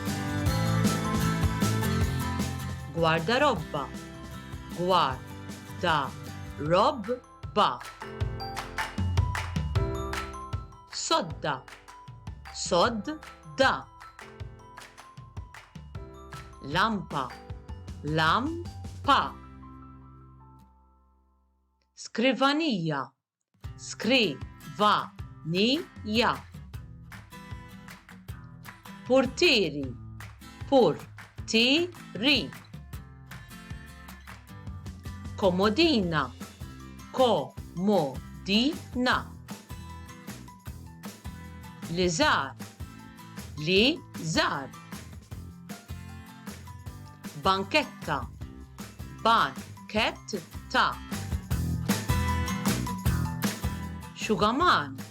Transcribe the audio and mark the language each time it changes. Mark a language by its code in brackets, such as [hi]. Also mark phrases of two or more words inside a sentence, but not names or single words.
[mt] Guardarobba. Guarda-rob-ba. Sodda. Sod-da. Lampa. Lam-pa. Skrivanija. Skri-va-ni-ja. Portieri. Por-ti-ri. Komodina. Ko-mo-di-na. Liżar. Li-żar. Banketta. Banketta. Xugaman.